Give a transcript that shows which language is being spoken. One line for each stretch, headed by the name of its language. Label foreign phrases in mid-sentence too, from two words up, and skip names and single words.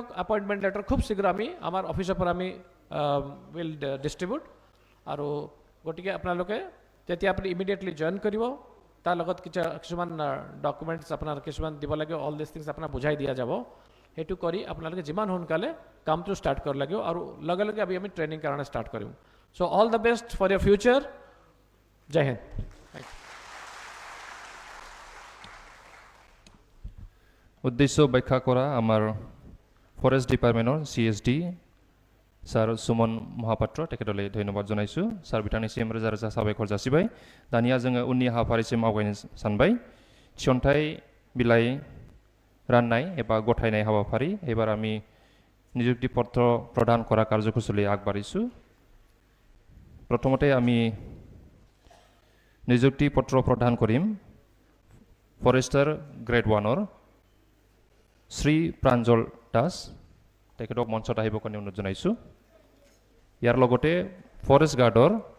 Assamese: এপইণ্টমেণ্ট লেটাৰ খুব শীঘ্ৰ আমি আমাৰ অফিচৰ পৰা আমি
English: will distribute
Assamese: আৰু গতিকে আপোনালোকে যেতিয়া আপুনি ইমিডিয়েটলি জইন কৰিব তাৰ লগত কিছুমান ডকুমেণ্টছ আপোনাৰ কিছুমান দিব লাগে
English: all this things
Assamese: আপোনাক বুজাই দিয়া যাব সেইটো কৰি আপোনালোকে যিমান সোনকালে কামটো ষ্টাৰ্ট কৰিব লাগিব আৰু লগে লগে আমি ট্ৰেইনিং কাৰণে ষ্টাৰ্ট কৰিম
English: so all the best for your future
Hindi: जय हिन्द
Assamese: উদ্দেশ্য ব্যাখ্যা কৰা আমাৰ ফৰেষ্ট ডিপাৰ্টমেণ্টৰ CSD স্যাৰ সুমন মহাপাত্ৰ তেখেতলৈ ধন্যবাদ জনাইছোঁ স্যাৰ बिथांनिसिम
Bodo: रोजा रोजा साबायखर जासिबाय दानिया जोङो उननि हाबाफारिसिम आवगायनो सानबाय थिसनथाइ बिलाइ राननाय एबा गथायनाय हाबाफारि
Assamese: এবাৰ আমি নিযুক্তি পত্ৰ প্ৰদান কৰা কাৰ্যসূচী আগবাঢ়িছোঁ প্ৰথমতে আমি নিযুক্তি পত্ৰ প্ৰদান কৰিম ফৰেষ্টাৰ গ্ৰেড 1 শ্ৰী প্ৰাঞ্জল দাস तेखেতক মঞ্চত আহিবৰ কাৰণে অনুৰোধ জনাইছোঁ ইয়াৰ লগতে ফৰেষ্ট গাৰ্ডৰ